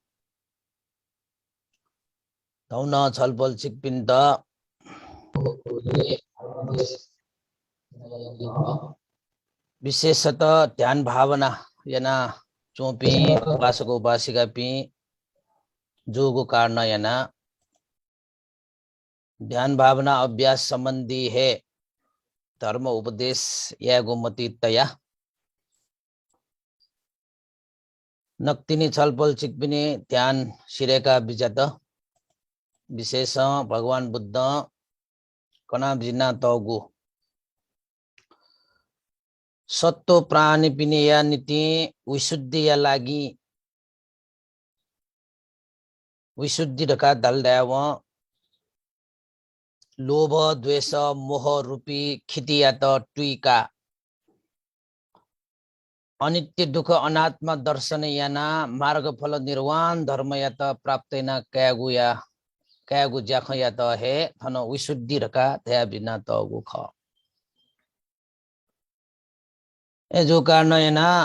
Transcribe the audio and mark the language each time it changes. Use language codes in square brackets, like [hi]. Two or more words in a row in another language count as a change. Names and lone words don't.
[new] धौन छलफल चिकपिन्त विशेषतः ध्यान भावना याना चोपी उपासक उपासिका पी जोगु कारण याना ध्यान भावना अभ्यास संबंधी है धर्म उपदेश या गोमती तया नक्तिनी छलफल चिकपिनी ध्यान शिरेका विजत विशेष भगवान बुद्ध कना जिना तगु सत्तो प्राणी पिने या नीति विशुद्धि या लागि विशुद्धि ढका दलदाव लोभ द्वेष मोह रूपी खिति या त टुइका अनित्य दुख अनात्मा दर्शन याना मार्ग फल निर्वाण धर्म या त प्राप्तैना कयागु ज्याख या त हे थन विशुद्धि ढका थया बिना तगु ख ए जो कारण याना